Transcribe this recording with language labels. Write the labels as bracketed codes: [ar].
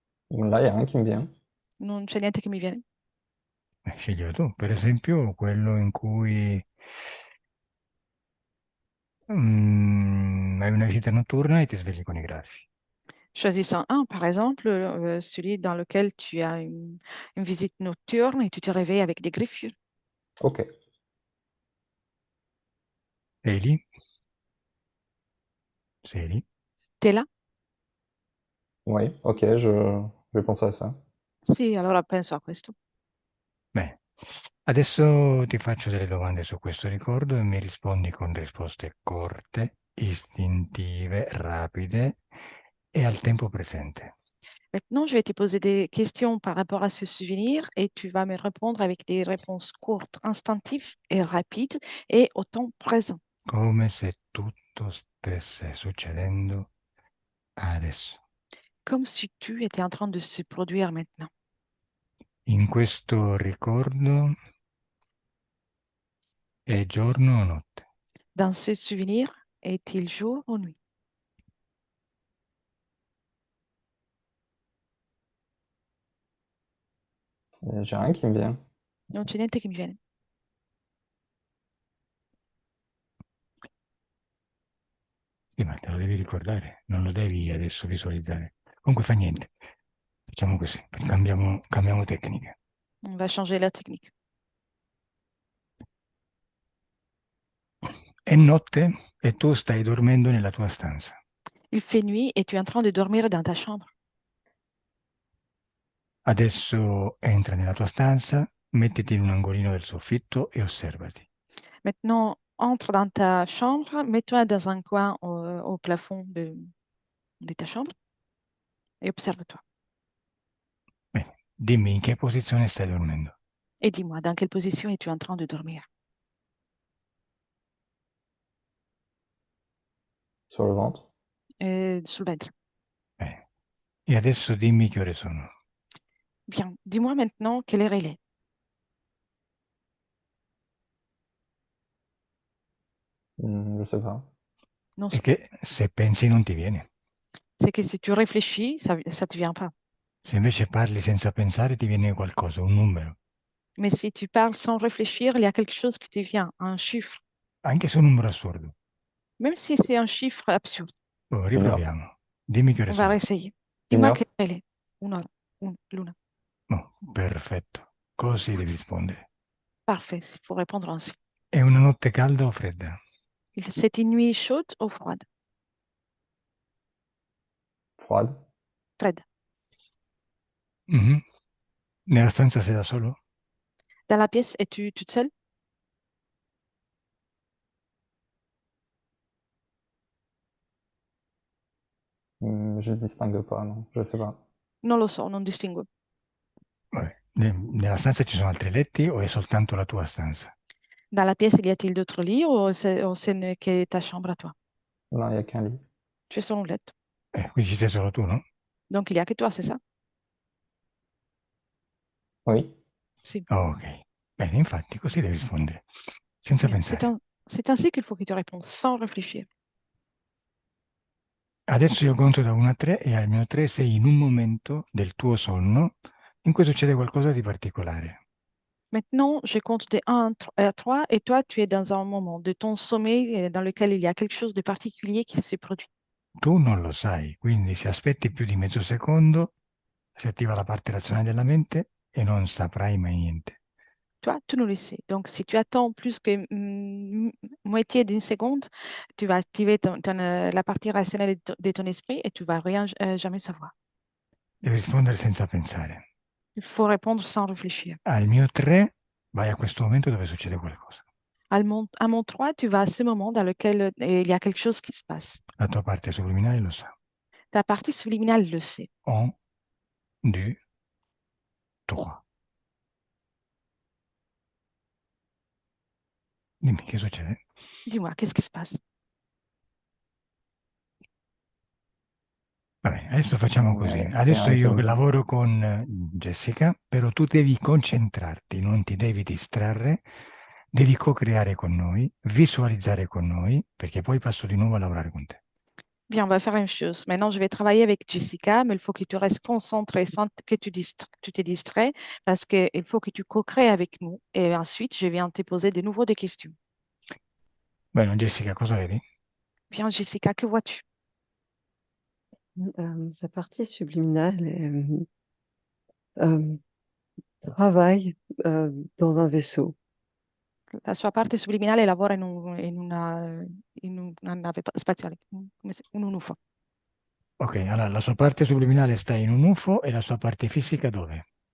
[fr] Là, il n'y a rien qui me vient. [it] Non c'è niente che mi viene. Sceglielo tu. Per esempio, quello in cui hai una visita notturna e ti svegli con i graffi. [fr] Choisissant un, par exemple, celui dans lequel tu as une visite nocturne et tu te réveilles avec des griffures. Ok. [it] Sei lì? Sei lì? [fr] T'es là? Oui, ok, je vais penser à ça. [it] Sì, allora penso a questo. Bene. Adesso ti faccio delle domande su questo ricordo e mi rispondi con risposte corte, istintive, rapide e al tempo presente. [fr] Maintenant, je vais te poser des questions par rapport à ce souvenir et tu vas me répondre avec des réponses courtes, instinctives et rapides et au temps présent, [it] Come se tutto stesse succedendo adesso. [fr] comme si tu étais en train de se produire maintenant. [it] In questo ricordo è giorno o notte? [fr] Dans ce souvenir, est-il jour ou nuit? J'ai rien qui me vient. [it] Non c'è niente che mi viene. Sì, ma te lo devi ricordare, non lo devi adesso visualizzare. Comunque fa niente. Facciamo così, cambiamo tecnica. [fr] On va changer la technique. [it] È notte e tu stai dormendo nella tua stanza. [fr] Il fait nuit et tu es en train de dormir dans ta chambre. [it] Adesso entra nella tua stanza, mettiti in un angolino del soffitto e osservati. [fr] Maintenant, entre dans ta chambre, mets-toi dans un coin au plafond de ta chambre et observe-toi. [it] Bene, dimmi in che posizione stai dormendo. [fr] Et dis-moi, dans quelle position es-tu en train de dormir? Sur le ventre. [it] Sul ventre. Bene. E adesso dimmi che ore sono. [fr] Bien, dis-moi maintenant quelle heure il est. Je sais pas. Non, [it] E che se pensi non ti viene. [fr] c'est que si tu réfléchis, ça ne te vient pas. [it] Se invece parli senza pensare ti viene qualcosa, un numero. [fr] Mais si tu parles sans réfléchir, il y a quelque chose qui te vient, un chiffre, [it] Anche se è un numero assurdo. [fr] même si c'est un chiffre absurde. [it] Oh, riproviamo. Dimmi che ore [fr] On va [it] sono. [fr] réessayer. Une Dis-moi heure. quelle heure il est. Une heure, [it] l'una. Oh, perfetto. Così devi rispondere. [fr] Parfait, il faut répondre ainsi. [it] È una notte calda o fredda? [fr] C'est une nuit chaude ou froide? Froide. [it] Fredda. Mhm. Nella stanza sei da solo? [fr] Dans la pièce, es-tu toute seule? Je distingue pas, non, je sais pas. [it] Non lo so, non distingo. Vabbè. Nella stanza ci sono altri letti o è soltanto la tua stanza? [fr] Dans la pièce, il y a-t-il d'autres lits ou ce n'est que ta chambre à toi? Non, il n'y a qu'un lit. Tu es [it] solo un letto. Quindi ci sei solo tu, no? [fr] Donc il n'y a que toi, c'est ça? Oui. [it] Si. Ok. Bene, infatti, così devi rispondere, senza [fr] Bien. [it] pensare. [fr] C'est ainsi qu'il faut que tu répondes, sans réfléchir. [it] Adesso io conto da 1 a 3 e al mio 3 sei in un momento del tuo sonno in cui succede qualcosa di particolare. [fr] Maintenant, je compte de 1 à 3 et toi, tu es dans un moment de ton sommeil dans lequel il y a quelque chose de particulier qui se produit. [it] Tu non lo sai, quindi se aspetti più di mezzo secondo si attiva la parte razionale della mente e non saprai mai niente. [fr] Toi, tu nous le sais. Donc, si tu attends plus que moitié d'une seconde, tu vas activer la partie rationnelle de ton esprit et tu vas rien jamais savoir. [it] Devi rispondere senza pensare. [fr] Il faut répondre sans réfléchir. [it] Al mio 3 vai a questo momento dove succede qualcosa. [fr] À mon 3, tu vas à ce moment dans lequel il y a quelque chose qui se passe. [it] La tua parte subliminale lo sa. [fr] Ta partie subliminale le sait. [it] 1, 2, 3. Dimmi che succede? [fr] Dis-moi, qu'est-ce qui se passe? [it] Va bene, adesso facciamo così. [fr] C'est [it] Adesso io [fr] arrêté. [it] lavoro con Jessica, però tu devi concentrarti, non ti devi distrarre, devi co-creare con noi, visualizzare con noi, perché poi passo di nuovo a lavorare con te. [fr] Bien, on va faire une chose. Maintenant, je vais travailler avec Jessica, mais il faut que tu restes concentré sans que tu te distrais, parce qu'il faut que tu co-crées avec nous. Et ensuite, je viens te poser de nouveau des questions. [it] Bene, Jessica, cosa vedi? [fr] Bien, Jessica, que vois-tu? Sa partie subliminale travaille dans un vaisseau. [it] La sua parte subliminale lavora in una nave spaziale, un UFO. Ok, allora la sua parte subliminale sta in un UFO e la sua parte fisica dove?